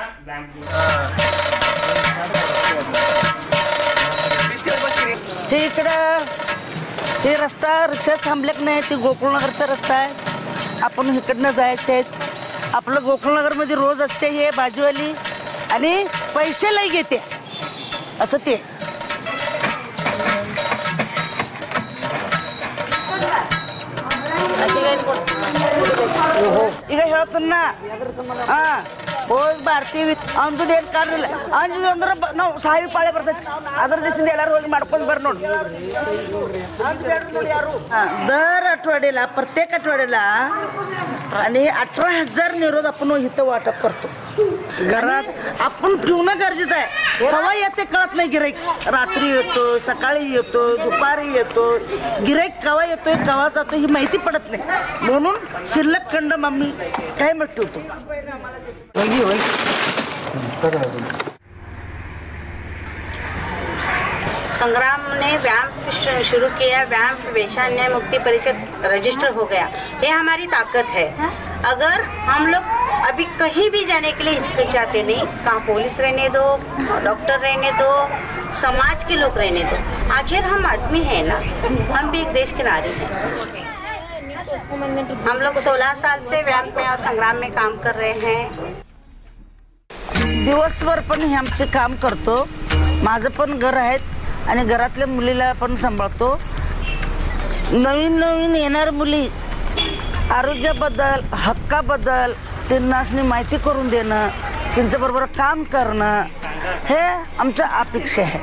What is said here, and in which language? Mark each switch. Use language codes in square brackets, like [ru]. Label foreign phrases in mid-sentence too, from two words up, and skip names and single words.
[mr] हे इकडं हे रस्ता रिक्षा थांबलेत नाही. ते गोकुळनगरचा रस्ता आहे. आपण इकडनं जायचे आहेत. आपलं गोकुळनगरमध्ये रोज असते हे भाजीवाली आणि पैसे लई घेते असं ते. [kn] ಈಗ ಹೇಳ್ತನ್ನ ಹೋಗಿ ಬರ್ತೀವಿ ಅಂಜುದು ಏನು ಕಾರಣ ಅಂಜುದು ಅಂದ್ರೆ ನಾವು ಸಾವಿ ಪಾಳೆ ಬರ್ತೈತಿ ಅದ್ರ ದಿವಸದಿಂದ ಎಲ್ಲರೂ ಹೋಗಿ ಮಾಡ್ಕೊಂಡು ಬರ್ರಿ ನೋಡಿ. [mr] दर आठवड्याला प्रत्येक आठवड्याला आणि 18,000 निरोध आपण इथं वाटप करतो. घरात आपण ठेवणं गरजेचं आहे. केव्हा येते कळत नाही. गिराईक रात्री येतो, सकाळी येतो, दुपारी येतो. गिराईक केव्हा येतोय केव्हा जातो ही माहिती पडत नाही. म्हणून शिल्लक खंड आम्ही कायम ठेवतो. [hi] संग्राम ने व्यायाम शुरू किया. व्यायाम वेश्या न्याय मुक्ति परिषद रजिस्टर हो गया. ये हमारी ताकत है. अगर हम लोग अभी कहीं भी जाने के लिए हिचकिचाते नहीं. कहाँ पुलिस रहने दो, डॉक्टर रहने दो, समाज के लोग रहने दो. आखिर हम आदमी हैं ना. हम भी एक देश की नारी हैं. हम लोग 16 साल से व्यायाम में और संग्राम में काम कर रहे हैं. [mr] दिवसभर पण हे आमचे काम करतो. माझं पण घर आहेत आणि घरातल्या मुलीला पण सांभाळतो. नवीन नवीन येणार मुली आरोग्याबद्दल हक्काबद्दल त्यांना माहिती करून देणं, त्यांच्याबरोबर काम करणं हे आमचं अपेक्षा आहे.